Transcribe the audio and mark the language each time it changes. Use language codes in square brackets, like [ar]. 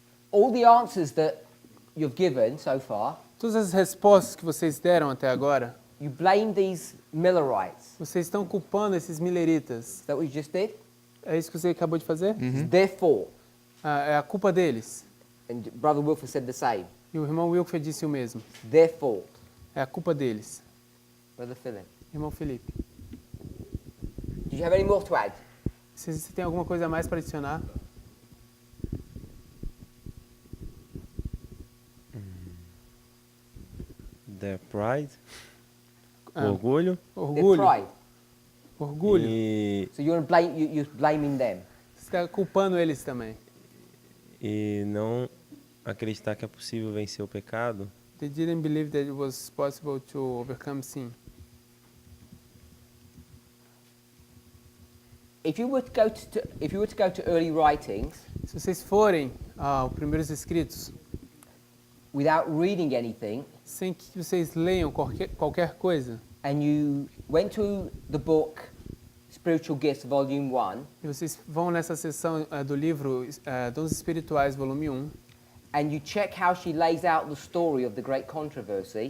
[en] All the answers that you've given so far, [pt] todas as respostas que vocês deram até agora, [en] you blame these Millerites. [pt] Vocês estão culpando esses mileritas. [en] Is that what you just did? [pt] É isso que você acabou de fazer? [en] It's their fault. [pt] É a culpa deles. [en] And Brother Wilfer said the same. [pt] E o irmão Wilfer disse o mesmo. [en] It's their fault. [pt] É a culpa deles. [en] Brother Philip. [pt] Irmão Felipe. [en] Did you have any more to add? [pt] Você tem alguma coisa a mais para adicionar? [en] The pride. Orgulho. [pt] Orgulho. [en] Their pride. [pt] Orgulho. [en] So you're blaming them. [pt] Você está culpando eles também. E não acreditar que é possível vencer o pecado. [en] They didn't believe that it was possible to overcome sin. If you were to go to early writings, [pt] se vocês forem aos primeiros escritos, [en] without reading anything, [pt] sem que vocês leiam qualquer coisa, [en] and you went to the book Spiritual Gifts, Volume 1, [pt] e vocês vão nessa seção do livro Dons Espirituais, volume 1, [en] and you check how she lays out the story of the great controversy,